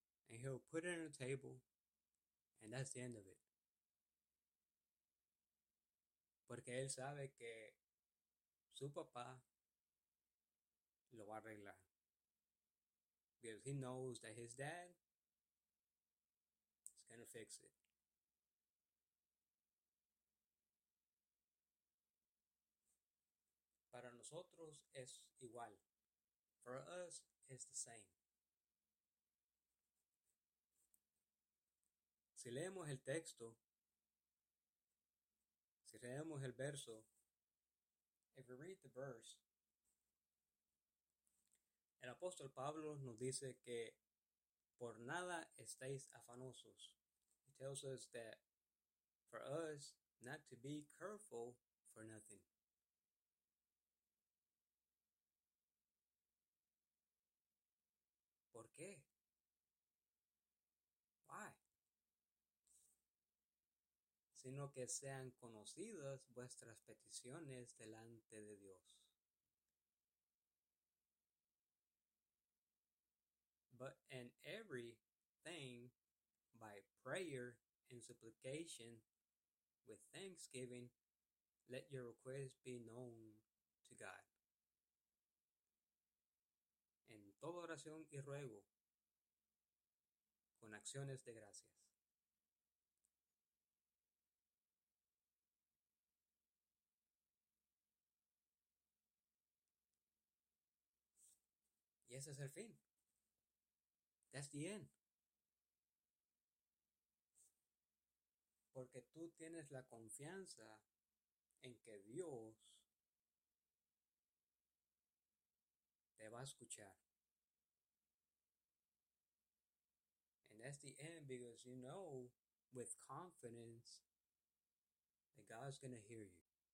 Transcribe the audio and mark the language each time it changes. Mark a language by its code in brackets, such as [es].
[en] And he'll put it on the table, and that's the end of it. [es] Porque él sabe que su papá lo va a arreglar. [en] Because he knows that his dad is gonna fix it. [es] Para nosotros es igual. [en] For us, it's the same. [es] Si leemos el texto, si leemos el verso, [en] if we read the verse, [es] el apóstol Pablo nos dice que por nada estéis afanosos. [en] He tells us that for us not to be careful for nothing. [es] ¿Por qué? [en] Why? [es] Sino que sean conocidas vuestras peticiones delante de Dios. [en] But in every thing by prayer and supplication with thanksgiving, let your requests be known to God. [es] En toda oración y ruego, con acciones de gracias. Y ese es el fin. [en] That's the end. [es] Porque tú tienes la confianza en que Dios te va a escuchar. [en] And that's the end because you know with confidence that God's going to hear you.